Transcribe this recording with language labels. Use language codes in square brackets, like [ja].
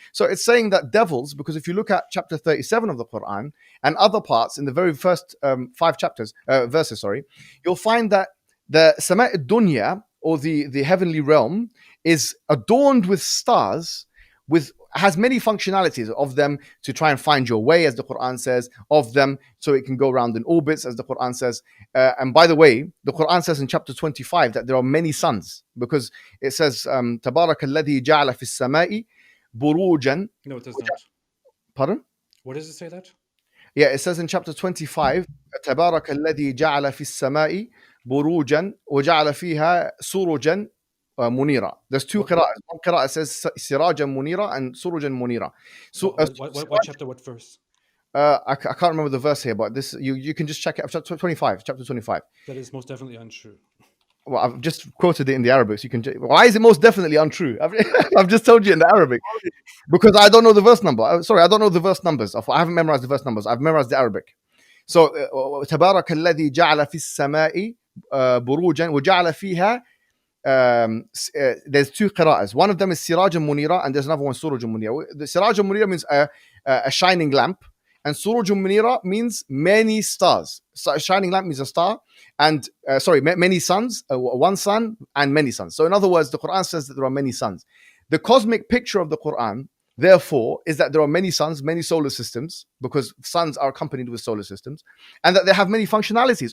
[en] So it's saying that devils, because if you look at chapter 37 of the Quran, and other parts in the very first 5 verses, you'll find that the Sama' Dunya, or the heavenly realm, is adorned with stars, has many functionalities of them to try and find your way, as the Quran says, of them so it can go around in orbits, as the Quran says. And by the way, the Quran says in chapter 25 that there are many suns, because it says, [ar] تَبَارَكَ الَّذِي جَعَلَ فِي السَّمَاءِ بُرُوجًا. [en] No, it does not. Pardon? What does it say that? Yeah, it says in chapter 25, [ar] تبارك الذي جعل في السماء بروجا وجعل فيها سروجا منيرة. [en] There's two qira'ahs. One qira'ah says sirajan munira and surujan munira. So, what chapter, what verse? I can't remember the verse here, but this you can just check it. Chapter 25. That is most definitely untrue. Well, I've just quoted it in the Arabic, so you can. Why is it most definitely untrue? I've just told you in the Arabic, because I don't know the verse number. Sorry, I don't know the verse numbers. I haven't memorized the verse numbers. I've memorized the Arabic. [ar] So, تبارك الذي جعل في السماء بروجا وجعل فيها. [en] There's two qira'ahs. One of them is Siraj Munira, and there's another one Suruj Munira. The Siraj Munira means a shining lamp, and Suruj Munira means many stars. So a shining lamp means a star, and many suns, one sun and many suns. So in other words, the Quran says that there are many suns. The cosmic picture of the Quran, therefore, is that there are many suns, many solar systems, because suns are accompanied with solar systems, and that they have many functionalities.